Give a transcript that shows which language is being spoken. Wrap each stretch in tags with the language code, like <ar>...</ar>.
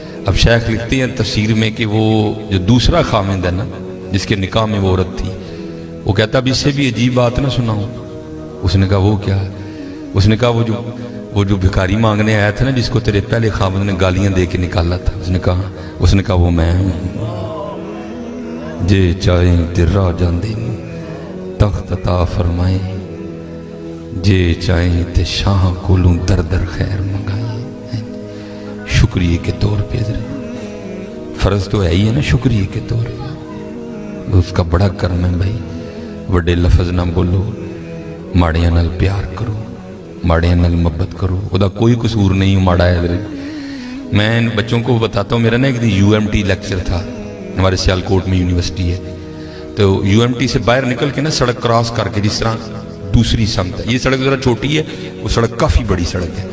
<ur>اب شیخ لکھتے ہیں تفسیر میں کہ وہ جو دوسرا خامند ہے نا جس کے نکاح میں وہ عورت تھی، وہ کہتا اب اس سے بھی عجیب بات نہ سناؤں. اس نے کہا وہ کیا ہے؟ اس نے کہا وہ جو بھکاری مانگنے آیا تھا نا جس کو تیرے پہلے خامند نے گالیاں دے کے نکالا تھا، اس نے کہا وہ میں ہوں.</ur> <pa>جے چاہیں تے راہ جاندے تخت عطا فرمائیں، جے چاہیں تے شاہ کولوں در در خیر منگائیں.</pa> <ur>شکریہ کے طور پہ فرض تو ہے ہی ہے نا، شکریہ کے طور پہ اس کا بڑا کرم ہے بھائی.</ur> <pa>وڈے لفظ نہ بولو، ماڑیاں نال پیار کرو، ماڑیاں نال محبت کرو. وہ دا کوئی قصور نہیں ماڑا ہے حضرت.</pa> <ur>میں ان بچوں کو بتاتا ہوں، میرا نا ایک دن UMT لیکچر تھا، ہمارے سیالکوٹ میں یونیورسٹی ہے، تو UMT سے باہر نکل کے نا سڑک کراس کر کے جس طرح दूसरी समत है। ये सड़क ज़रा छोटी है, वो सड़क काफ़ी बड़ी सड़क है।</ur>